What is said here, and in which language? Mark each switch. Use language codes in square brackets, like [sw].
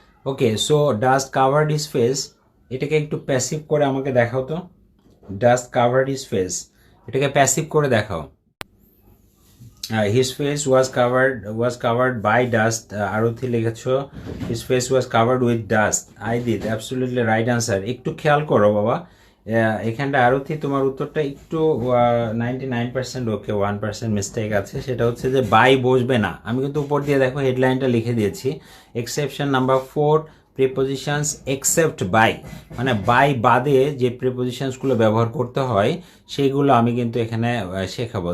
[bn] ওকে, so [en] dust covered his face, [bn] এটাকে একটু passive করে আমাকে দেখাও তো। [en] dust covered his face, [bn] এটাকে প্যাসিভ করে দেখাও। [en] his face was covered by dust. Arati [bn] লিখেছো [en] his face was covered with dust. I did, absolutely right answer. [bn] একটু খেয়াল করো বাবা, এখানটা আরতি তোমার উত্তরটা একটু 99% ওকে, 1% মিস্টেক আছে। সেটা হচ্ছে যে বাই বসবে না। আমি কিন্তু উপর দিয়ে দেখো হেডলাইনটা লিখে দিয়েছি, exception number 4 prepositions except by, মানে বাই বাদে যে প্রিপোজিশনসগুলো ব্যবহার করতে হয় সেইগুলো আমি কিন্তু এখানে শেখাবো।